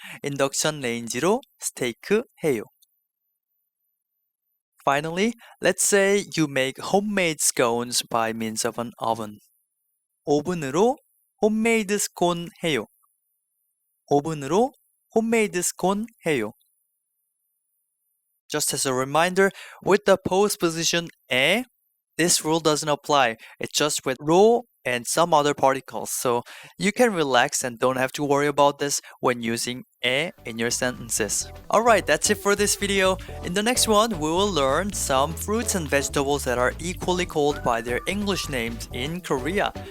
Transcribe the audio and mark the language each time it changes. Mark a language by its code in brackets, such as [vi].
[ko] induction range로 스테이크 해요. [en] Finally, let's say you make homemade scones by means of an oven. [ko] 오븐으로 홈메이드 스콘 해요. 오븐으로 홈메이드 스콘 해요. [en] Just as a reminder, with the postposition 에, this rule doesn't apply. It's just with 로 and some other particles. So you can relax and don't have to worry about this when using 에 in your sentences. Alright, that's it for this video. In the next one, we will learn some fruits and vegetables that are equally called by their English names in Korea.